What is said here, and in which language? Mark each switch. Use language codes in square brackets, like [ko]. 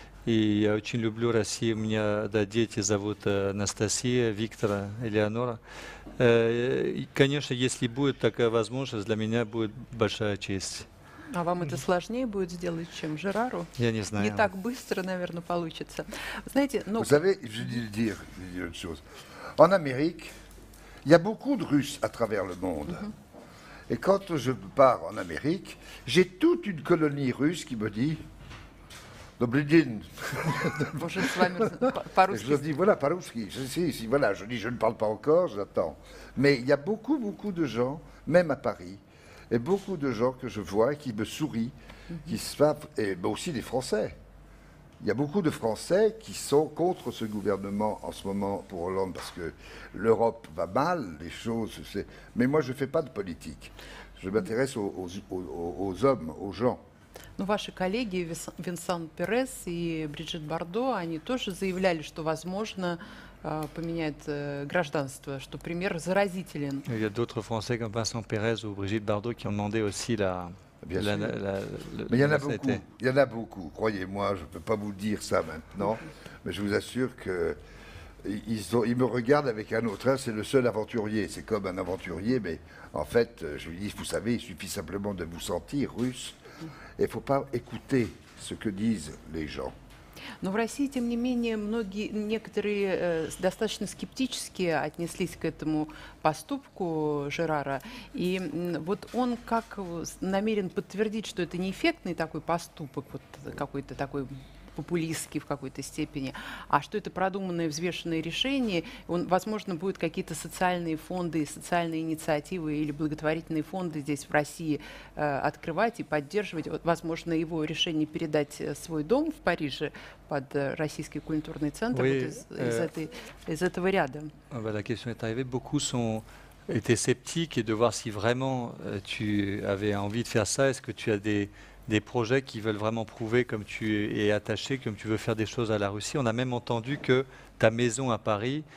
[ru] И я очень люблю Россию. У меня, да, дети зовут Анастасия, Виктора, Элеонора. И, конечно, если будет такая возможность, для меня будет большая честь. А вам это сложнее будет сделать, чем Жерару? Я не знаю. Не так быстро, наверное, получится. Знаете, ну... [fr] Vous savez, je dis le dire, je dis autre chose. En Amérique, il y a beaucoup de Russes à travers le monde. Et quand je pars en Amérique, j'ai toute une colonie russe qui me dit [ru] Добрый день. Может, с вами [fr] Je [ru] по-русски... [fr] leur dis, voilà, [ru] по-русски. [fr] Voilà, je dis, je ne parle pas encore, j'attends. Mais il y a beaucoup, beaucoup de gens, même à Paris, et beaucoup de gens que je vois qui me sourient, qui savent, et aussi des Français. Il y a beaucoup de Français qui sont contre ce gouvernement en ce moment pour Hollande, parce que l'Europe va mal, les choses... Mais moi, je ne fais pas de politique. Je m'intéresse aux hommes, aux gens. [ru] Ну, ваши коллеги Винсан Перес и Бриджит Бардо, они тоже заявляли, что, возможно, поменяет гражданство, что пример заразителен. [fr] Il y a d'autres Français comme Vincent Pérez ou Brigitte Bardot qui ont demandé aussi la... Bien sûr. Mais il y en a beaucoup, il y en a beaucoup. Croyez-moi, je ne peux pas vous dire ça maintenant, mais je vous assure que ils me regardent avec un autre œil. C'est le seul aventurier. C'est comme un aventurier, mais en fait, je lui dis, vous savez, il suffit simplement de vous sentir russe. Et il ne faut pas écouter ce que disent les gens. [ru] Но в России, тем не менее, некоторые достаточно скептически отнеслись к этому поступку Жерара. И вот он как намерен подтвердить, что это не эффектный такой поступок, вот какой-то такой популистский в какой-то степени, а что это продуманное, взвешенное решение. Он, возможно, будут какие-то социальные фонды, социальные инициативы или благотворительные фонды здесь, в России, открывать и поддерживать. Вот, возможно, его решение передать свой дом в Париже под Российский культурный центр [fr] Oui, [ru] вот из этого ряда. [fr] La question est arrivée. Beaucoup étaient sceptiques et de voir si vraiment tu avais envie de faire ça. Est-ce que tu as des projets qui veulent vraiment prouver comme tu es attaché, comme tu veux faire des choses à la Russie. On a même entendu que ta maison à Paris,